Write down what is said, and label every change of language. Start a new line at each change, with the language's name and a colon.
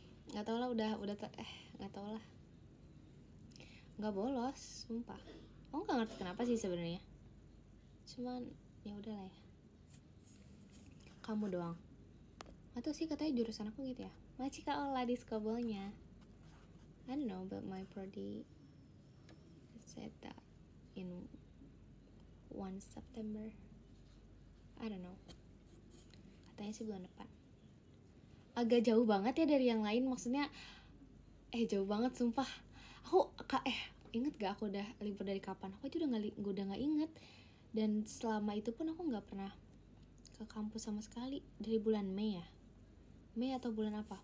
Indonesian: Nggak tau lah, udah nggak tau lah. Nggak bolos, sumpah. Aku nggak ngerti kenapa sih sebenarnya. Cuman ya udahlah ya. Kamu doang. Atau sih katanya jurusan aku gitu ya. Macika olah di skobolnya.
English: I don't know, but my prodi said that in 1 September. I don't know.
Indonesian: Katanya sih bulan depan. Agak jauh banget ya dari yang lain, maksudnya jauh banget sumpah. Aku inget gak aku udah libur dari kapan? Aku aja udah nggak inget. Dan selama itu pun aku nggak pernah ke kampus sama sekali. Dari bulan Mei ya. Mei atau bulan apa?